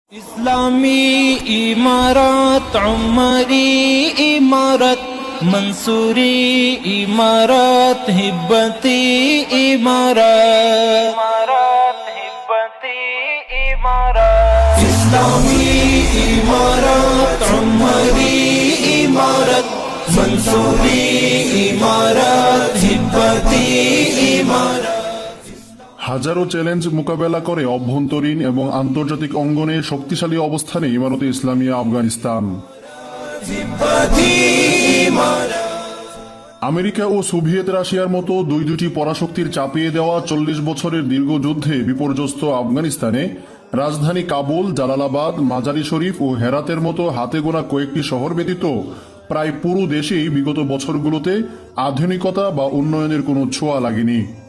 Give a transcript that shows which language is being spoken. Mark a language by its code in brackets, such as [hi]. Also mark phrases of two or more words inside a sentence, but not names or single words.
[ps] اسلامي امارت، عمري امارت، منصوري امارت، هبتي امارت، هبتي امارت. اسلامي امارت، عمري امارت، منصوري امارت، هبتي امارت. [bn] হাজারো চ্যালেঞ্জ মোকাবেলা করে অভ্যন্তরীণ এবং আন্তর্জাতিক অঙ্গনে শক্তিশালী অবস্থানে ইমারতে ইসলামিয়া আফগানিস্তান। আমেরিকা ও সোভিয়েত রাশিয়ার মতো দুটি পরাশক্তির চাপিয়ে দেওয়া 40 বছরের দীর্ঘ যুদ্ধে বিপর্যস্ত আফগানিস্তানে রাজধানী কাবুল, জালালাবাদ, মাজারি শরীফ ও হেরাতের মতো হাতে গোনা কয়েকটি শহর ব্যতীত প্রায় পুরো দেশেই বিগত বছরগুলোতে আধুনিকতা বা উন্নয়নের কোনো ছোঁয়া লাগেনি।